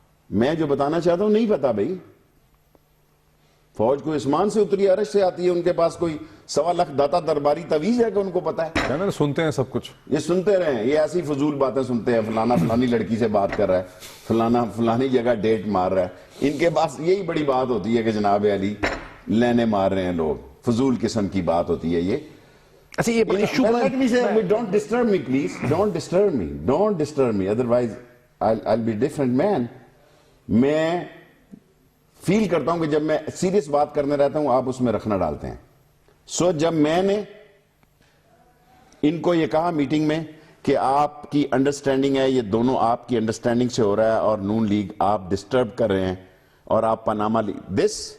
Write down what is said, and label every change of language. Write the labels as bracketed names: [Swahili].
[Urdu] میں جو بتانا چاہتا ہوں نہیں پتا بھائی. فوج کو اسمان سے اتری عرش سے آتی ہے, ان کے پاس کوئی 1.25 لاکھ داتا درباری تویز ہے کہ ان کو پتا ہے. سنتے ہیں سب کچھ, یہ سنتے رہیں, یہ ایسی فضول باتیں سنتے ہیں. فلانا فلانی لڑکی سے بات کر رہا ہے, فلانا فلانی جگہ ڈیٹ مار رہا ہے. ان کے پاس یہی بڑی بات ہوتی ہے کہ جناب علی لینے مار رہے ہیں لوگ, فضول قسم کی بات ہوتی ہے یہ. اچھا یہ [English] let me say, don't disturb me please, don't disturb me, otherwise I'll be different man. [Urdu] میں فیل کرتا ہوں کہ جب میں سیریس بات کرنے رہتا ہوں آپ اس میں رکھنا ڈالتے ہیں. سو جب میں نے ان کو یہ کہا میٹنگ میں کہ آپ کی انڈرسٹینڈنگ ہے, یہ دونوں آپ کی انڈرسٹینڈنگ سے ہو رہا ہے, اور نون لیگ آپ ڈسٹرب کر رہے ہیں, اور آپ پاناما لیگ, دس